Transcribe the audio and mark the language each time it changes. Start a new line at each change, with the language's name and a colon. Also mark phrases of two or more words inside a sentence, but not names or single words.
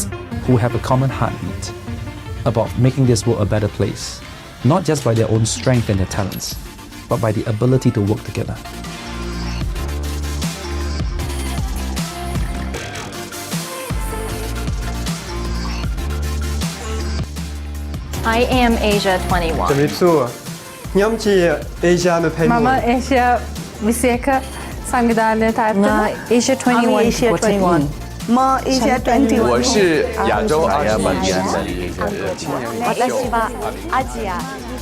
English: Who have a common heartbeat about making this world a better place, not just by their own strength and their talents, but by the ability to work together. I am Asia 21. Mama Asia Viseka Sangidale Asia 21. Asia 21. Ma Asia 21.
Chinese: 我是亚洲20年的一个青年领袖。
Japanese: 私はアジア。